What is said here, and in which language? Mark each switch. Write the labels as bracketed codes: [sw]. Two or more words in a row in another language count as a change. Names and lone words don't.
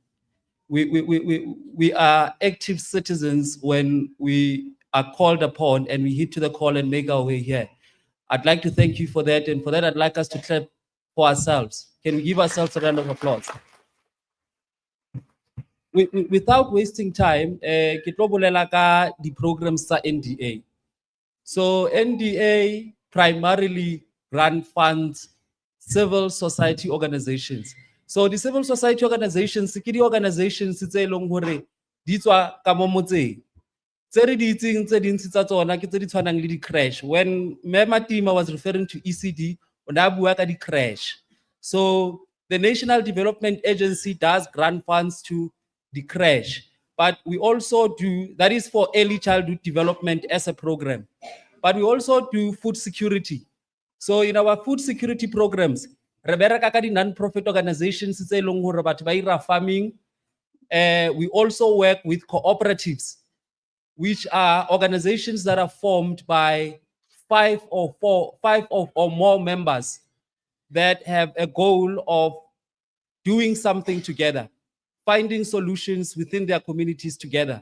[en] We are active citizens when we are called upon and we hit to the call and make our way here. I'd like to thank you for that. And for that, I'd like us to clap for ourselves. Can we give ourselves a round of applause? Without wasting time, [tn] ke tlo bolela ka di programs tsa NDA. [en] So NDA primarily run funds civil society organizations. So the civil society organizations, [tn] ke di organizations tse leng hore di tswa ka mo motseng. Tse re di itseng tse dintsi tsa tsona ke tse di tshwanang le di crash. [en] When Matima was referring to ECD, [tn] o ne a bua ka di crash. [en] So the National Development Agency does grant funds to the crash, but we also do, that is for early childhood development as a program, but we also do food security. So in our food security programs, [tn] re bereka ka di [en] non-profit organizations [tn] tse leng hore batho ba ira farming. [en] We also work with cooperatives, which are organizations that are formed by five or more members that have a goal of doing something together, finding solutions within their communities together.